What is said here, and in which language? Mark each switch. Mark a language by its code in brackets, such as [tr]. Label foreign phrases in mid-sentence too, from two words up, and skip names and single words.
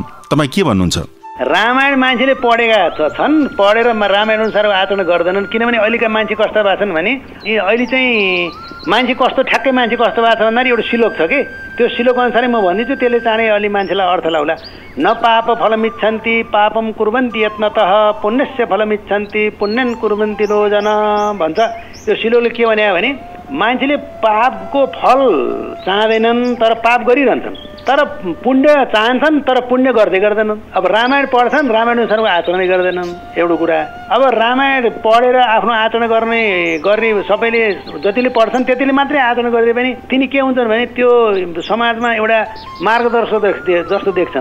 [ne] तपाईँ के भन्नुहुन्छ? रामायण मान्छेले पढेका छन्, पढेर रामायण अनुसार आचरण गर्दैनन्। किनभने अहिलेका मान्छे कस्तो भएको छन् भने अहिले चाहिँ मान्छे कस्तो ठ्याक्कै मान्छे कस्तो भएको छ भन्दाखेरि एउटा श्लोक छ कि त्यो श्लोक अनुसारै म भनिदिन्छु, त्यसले चाँडै अलि मान्छेलाई अर्थ लाउला। [sa] न पाप फलमिच्छन्ति पापम कुर्वन्ति यत्नतः पुण्यस्य फलमिच्छन्ति पुण्यन कुर्वन्ति [ne] लोजन भन्छ। त्यो श्लोकले के भने मान्छेले पापको फल चाहँदैनन् तर पाप गरिरहन्छन्, तर पुण्य चाहन्छन् तर पुण्य गर्दैनन्। अब रामायण पढ्छन् रामायण अनुसारको आचरण गर्दैनन् एउटा कुरा। अब रामायण पढेर आफ्नो आचरण गर्ने सबैले जतिले पढ्छन् त्यतिले मात्रै आचरण गर्दै पनि तिनी के हुन्छन् भने त्यो समाजमा एउटा मार्गदर्शक जस्तो देख्छन्।